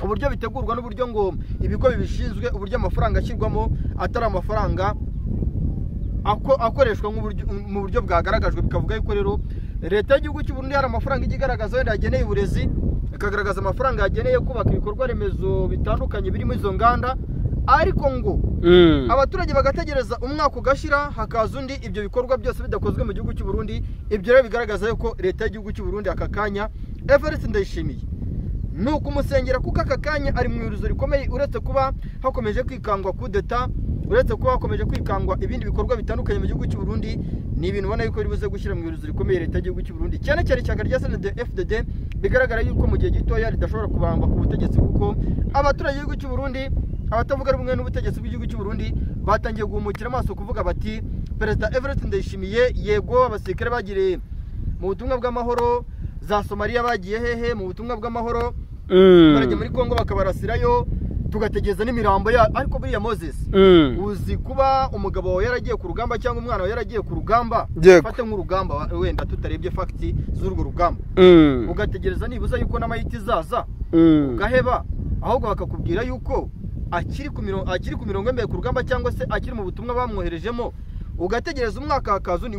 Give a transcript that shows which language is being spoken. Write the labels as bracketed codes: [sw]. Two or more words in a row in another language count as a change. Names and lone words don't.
[rw] uburyo bitegurwa n'uburyo ngo ibigo bibishinzwe uburyo amafaranga ashyirwamo atari amafaranga akoreshwa mu buryo bwagaragajwe. Bikavuga yuko rero leta y'igihugu cy'u Burundi hari amafaranga igaragaza wenda yageneye uburezi, ikagaragaza amafaranga yageneye kubaka ibikorwa remezo bitandukanye birimo izo nganda, ariko ngo abaturage bagategereza umwaka ugashira hakaza undi ibyo bikorwa byose bidakozwe mu gihugu cy'u Burundi. Ibyo rero bigaragaza yuko leta y'igihugu cy'u Burundi aka kanya Evariste Ndayishimiye ni ukumusengera kuko aka kanya ari mu iruzo rikomeye, uretse kuba hakomeje kwikangwa kudeta, uretse kuba hakomeje kwikangwa ibindi bikorwa bitandukanye mu gihugu cy'u Burundi. Ni ibintu ubona yuko ribuze gushyira mu iruzo rikomeye leta y'igihugu cy'u Burundi, cyane cyane ishyaka rya CNDD-FDD bigaragara yuko mu gihe gitoya ridashobora kubamba ku butegetsi, kuko abaturage b'igihugu cy'u Burundi, abatavuga rumwe n'ubutegetsi bw'igihugu cy'u Burundi, batangiye guhumukira amaso kuvuga bati Perezida Evariste Ndayishimiye yego abasirikare bagiriye mu butumwa bw'amahoro, za Somalia bagiye hehe mu butumwa bw'amahoro, barajya muri Kongo bakabarasirayo tugategeza n'imirambo ya, ariko buriya Moses uzi kuba umugabo wawe yaragiye ku rugamba cyangwa umwana wawe yaragiye ku rugamba, fate nk'urugamba wenda tutarebye fakti z'urwo rugamba, ugategereza nibuza yuko n'amahiti zaza ugaheba, ahubwo bakakubwira yuko akiri ku mirongo mbere ku rugamba cyangwa se akiri mu butumwa bamwoherejemo, ugategereza umwaka hakaza undi.